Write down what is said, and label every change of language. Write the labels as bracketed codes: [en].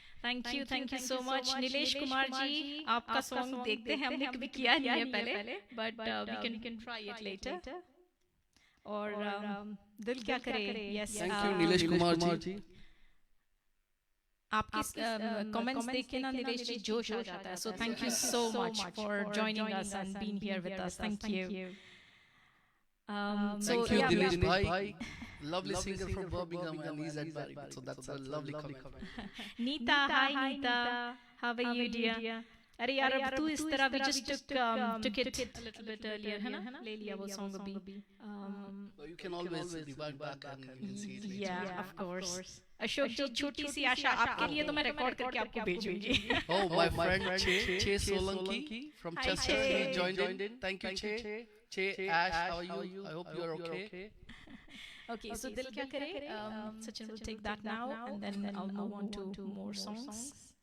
[hi] Thank you so much Nilesh Kumar ji, आपका song देखते हैं, हमने कभी किया नहीं है पहले, [en] But we can try it later. [hi] और दिल क्या करे, yes [en] Thank you Nilesh Kumar ji. [hi] आपके कमेंट्स देख के ना नीलेश जी जोश आ जाता है, [en] So thank you so much for joining us and being here with us, thank you. Thank you Dinesh bhai, lovely singer from Birmingham and he's at Barry, so that's a lovely comment. Neeta, hi Neeta, how are you dear? [hi] अरे यार अब तू इस तरह भी [en] just took it a little bit earlier [hi] है ना, ले लिया वो song अभी। [en] So you can always rewind back and you can see it later. Yeah, of course. [hi] Ashok जी, छोटी सी आशा आपके लिए तो मैं रिकॉर्ड करके आपको भेजूंगी। [en] Oh, my friend Che Solanki from Chester, he joined in. Thank you Che, Ash, how are you? I hope you are okay. Okay, so दिल क्या करे, Sachin will take that now and then I'll move on to more songs.